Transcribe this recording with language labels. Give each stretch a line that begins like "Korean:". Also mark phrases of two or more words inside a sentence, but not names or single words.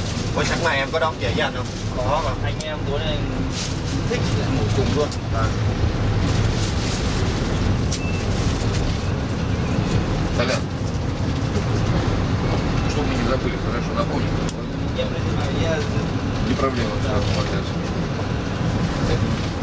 Vietnamese: Ôi sáng mai em có đón về với anh không? Có mà anh em tối nay Thích ngủ cùng luôn.
Russian: Толян, чтобы мы не забыли, хорошо, напомни. Я, в принципе, Не проблема, все,